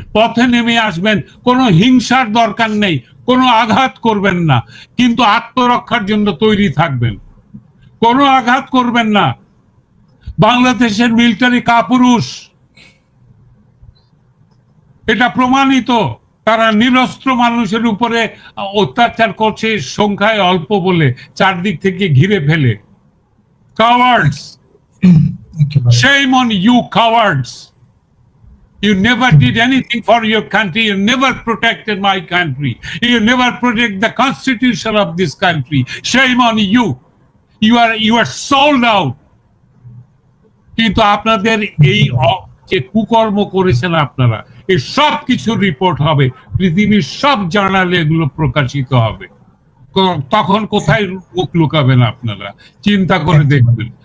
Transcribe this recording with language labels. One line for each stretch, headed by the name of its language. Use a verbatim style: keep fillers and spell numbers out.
Bangla: পথে নেমে আসবেন, কোনো হিংসার দরকার নেই, কোনো আঘাত করবেন না, কিন্তু আত্মরক্ষার জন্য তৈরি থাকবেন, কোনো আঘাত করবেন না। বাংলাদেশের মিলিটারি কাপুরুষ, এটা প্রমাণিত। তারা নিরস্ত্র মানুষের উপরে অত্যাচার করছে, সংখ্যায় অল্প বলে চারদিক থেকে ঘিরে ফেলে।
English: Cowards, shame on you cowards, you never did anything for your country, you never protected my country, you never protect the constitution of this country, shame on you. You are you are sold out.
Bangla: কিন্তু আপনাদের এই যে কুকর্ম করেছেন আপনারা, এই সব কিছুর রিপোর্ট হবে, পৃথিবীর সব জার্নালে এগুলো প্রকাশিত হবে। তখন কোথায় মুখ লুকাবেন আপনারা? চিন্তা করে দেখবেন।